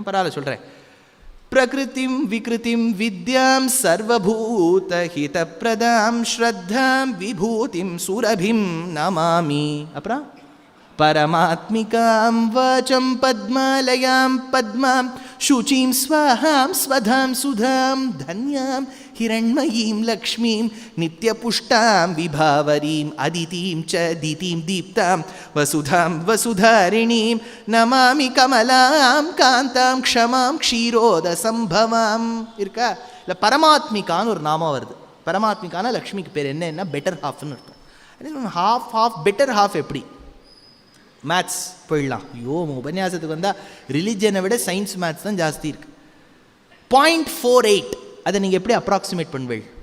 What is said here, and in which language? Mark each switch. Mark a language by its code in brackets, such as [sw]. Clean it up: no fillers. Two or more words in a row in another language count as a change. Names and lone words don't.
[ta] பரவாயில்ல சொல்கிறேன். [sa] प्रकृतिं विकृतिं विद्यां सर्वभूत हितप्रदां श्रद्धां विभूतिं सुरभिं नमामि. அப்புறம் परमात्मिकां वाचं पद्मालयां पद्मां शुचीं स्वाहां स्वधां सुधां धन्यां हिरण्मयीं लक्ष्मीं नित्यपुष्टां विभावरीं अदितिं च दितिं दीप्तां वसुधां वसुधारिणीं नमामि कमलां कान्तां क्षमां क्षीरोदसम्भवां. [ta] இருக்கா இல்லை? பரமாத்மிகான்னு ஒரு நாமம் வருது. பரமாத்மிகான லக்ஷ்மிக்கு பேர் என்ன? [en] better half [ta] இருக்கும். [en] half better half [ta] எப்படி? மேத்ஸ் போயிடலாம். ஐயோ உபன்யாசத்துக்கு வந்தால் ரிலிஜனை விட [en] science maths [ta] தான் ஜாஸ்தி இருக்குது. 0.48 அதை நீங்கள் எப்படி அப்ராக்சிமேட் பண்ணுவீள்?